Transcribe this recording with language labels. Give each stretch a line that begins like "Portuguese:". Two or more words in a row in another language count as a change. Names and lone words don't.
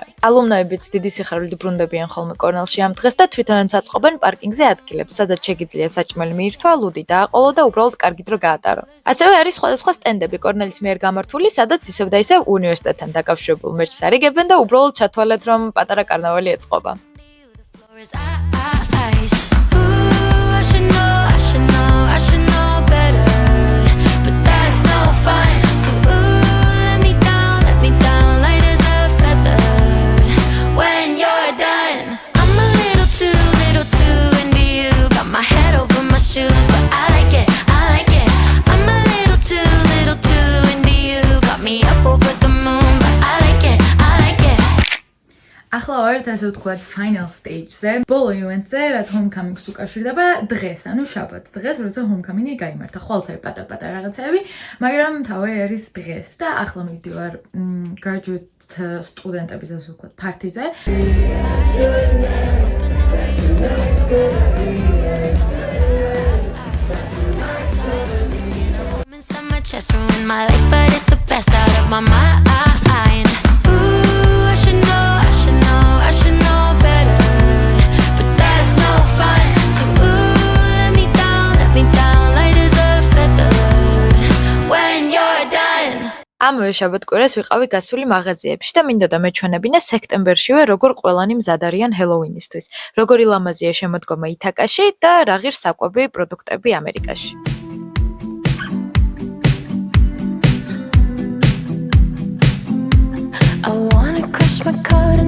Georgian: ალუმნოებიც დიდი სიხარულით ბრუნდებიან ხოლმე კორნელში ამ დღეს და თვითონაც აწყობენ პარკინგზე ადგილებს, სადაც შეგიძლია საჭმელი მიირთვა, ლუდი დააყოლო და უბრალოდ კარგი დრო გაატარო. ასევე არის სხვადასხვა სტენდები კორნელის მიერ გამართული, sadაც ისევ და ისევ უნივერსიტეტთან დაკავშირებულ მერჩს არიგებენ და უბრალოდ ჩათვალეთ, რომ პატარა კარნავალი ეწყობა.
English: I should know better, but that's no fun. So let me down, light as a feather. When you're done, I'm a little too into you. Got my head over my shoes, but I like it. I'm a little too into you. Got me up over the moon, but I like it.
Georgian: ახლა ვართ ასე ვთქვათ
English: final stage-
Georgian: ზე, ბოლო ივენტზე, რაც homecoming-ს უკავშირდება დღეს, ანუ შაბათს, დღეს, როცა homecoming-ი გაიმართა. ხვალს არის პატარ-პატარ რაღაცები, მაგრამ მთავარი არის დღეს და ახლა მივდივარ graduate სტუდენტების ასე ვთქვათ პარტიზე.
English: My chest ruined my life, but it's the best out of my mind. Ooh, I should know better, but that's no fun. So ooh, let me down, light as a feather. When you're done.
Georgian: ამავე შაბათ-კვირას ვიყავი გასული მაღაზიებში და მინდოდა მეჩვენებინა სექტემბერშივე როგორ ყველანი მზად არიან ჰელოუინისთვის, როგორი ლამაზია შემოდგომა ითაკაში და რა ღირს საკვები პროდუქტები ამერიკაში.
English: I wanna crush my car.